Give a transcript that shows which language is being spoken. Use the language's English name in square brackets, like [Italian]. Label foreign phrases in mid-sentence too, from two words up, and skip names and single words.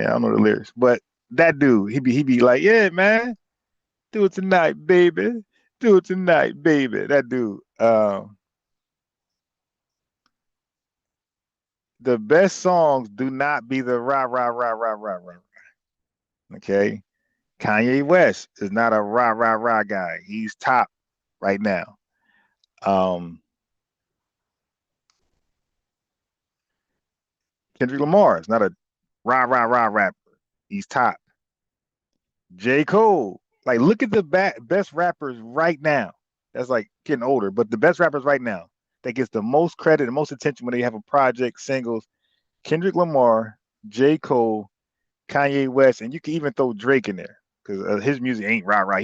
[English] I don't know the lyrics, but that dude, he be like, yeah, man, do it tonight, baby. Do it tonight, baby. That dude. The best songs do not be the rah rah rah rah rah rah. Okay, Kanye West is not a rah rah rah guy. He's top right now. Kendrick Lamar is not a rah rah rah rapper. He's top. J. Cole, like look at the best rappers right now. That's like getting older, but the best rappers right now that gets the most credit and most attention when they have a project, singles. Kendrick Lamar, J. Cole, Kanye West, and you can even throw Drake in there because his music ain't rah rah.